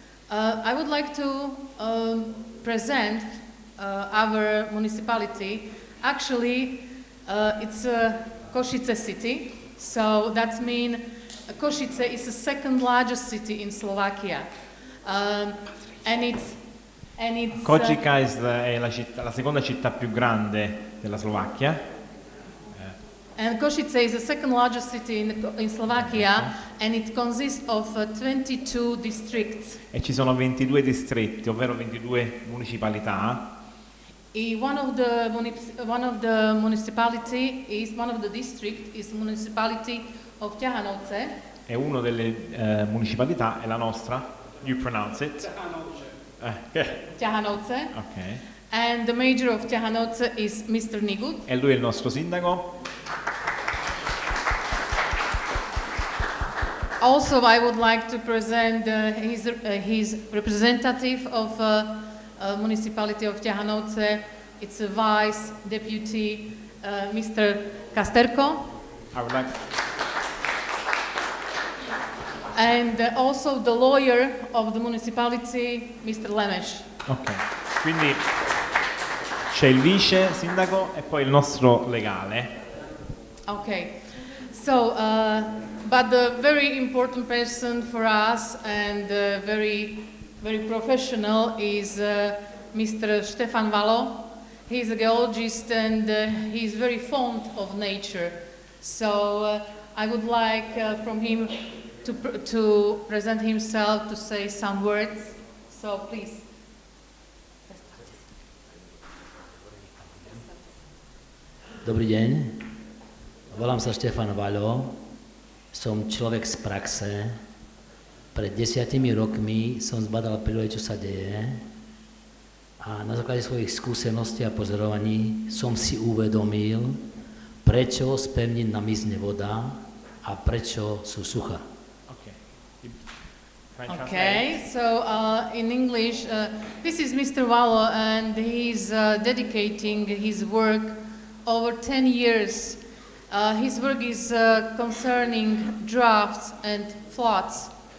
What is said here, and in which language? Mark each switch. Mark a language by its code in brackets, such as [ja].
[en] I would like to present our municipality. Actually, it's Košice city. So that means Košice is the second largest city in Slovakia, and it's [it] Košica è la seconda città più grande della Slovacchia. [en] And Košice is the second largest city in Slovakia, and it consists of 22 districts. [it] E ci sono 22 distretti, ovvero 22 municipalità. [en] One of the district is municipality of Ťahanovce. [it] E una delle municipalità è la nostra. [en] You pronounce it. Ťahanovce. Okay. And the mayor of Ťahanovce is Mr. Nigut. [it] E lui è il nostro sindaco. [en] Also, I would like to present his representative of municipality of Ťahanovce. It's a vice deputy, Mr. Kasterko. I would like. And also the lawyer of the municipality, Mr. Lemeš. Okay. [it] Quindi c'è il vice sindaco e poi il nostro legale. [en] Okay, so but the very important person for us and very professional is Mr. Stefan Valo. He's a geologist and he's very fond of nature. So I would like from him to present himself, to say some words. So please. [sk] Dobrý deň, volám sa Štefan Vaľo, som človek z praxe. Pred 10 rokmi som zbadal prírodu, čo sa deje, a na základe svojich skúseností a pozorovaní som si uvedomil, prečo z pevnín namizne voda a prečo sú suchá. [en] Okay, so in English, this is Mr. Valo and he's dedicating his work over 10 years. His work is concerning droughts and floods.